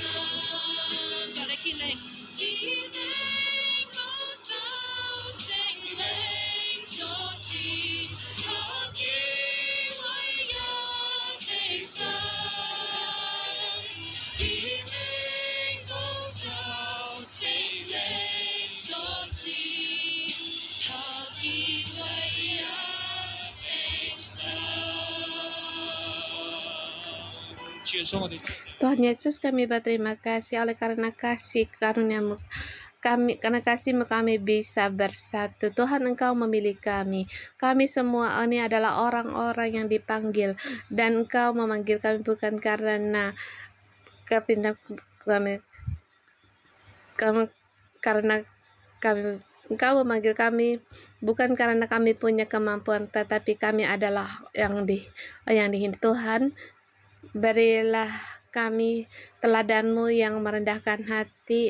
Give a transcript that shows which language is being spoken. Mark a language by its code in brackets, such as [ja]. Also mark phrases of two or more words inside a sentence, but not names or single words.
[yue] 再嚟竭力保守聖靈所賜，合以為一的心，竭力保守聖靈所賜，合以為一的心。主耶穌，我哋 [id] Tuhan Yesus, kami berterima kasih oleh karena kasih karunia-Mu. Karena kasih-Mu kami bisa bersatu. Tuhan, Engkau memilih kami. Kami semua ini adalah orang-orang yang dipanggil, dan Engkau memanggil kami bukan karena kepintaran kami, karena kami Engkau memanggil kami bukan karena kami punya kemampuan, tetapi kami adalah yang Tuhan, berilah kami teladan-Mu yang merendahkan hati.